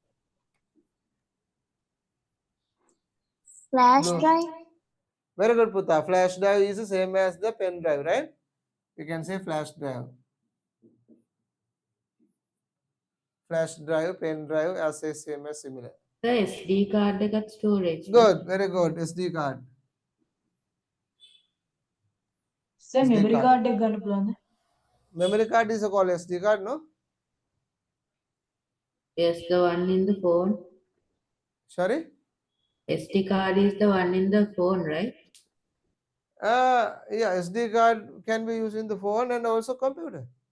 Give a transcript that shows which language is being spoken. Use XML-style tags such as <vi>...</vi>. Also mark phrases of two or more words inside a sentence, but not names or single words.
<en>flash Blu- drive, Very good, Putta. Flash drive is the same as the pen drive, right? You can say flash drive. Flash drive, pen drive, as say same as similar.</en> <si>සර් SD කාඩ් එකත් ස්ටෝරේජ්.</si> <en>Good, very good. SD card. Sir, SD memory card.</en> <si>card එක ගන්න පුළුවන්ද?</si> <en>Memory card is called SD card, no? Yes, the one in the phone. Sorry? SD card is the one in the phone, right? Yeah, SD card can be used in the phone and also computer.</en>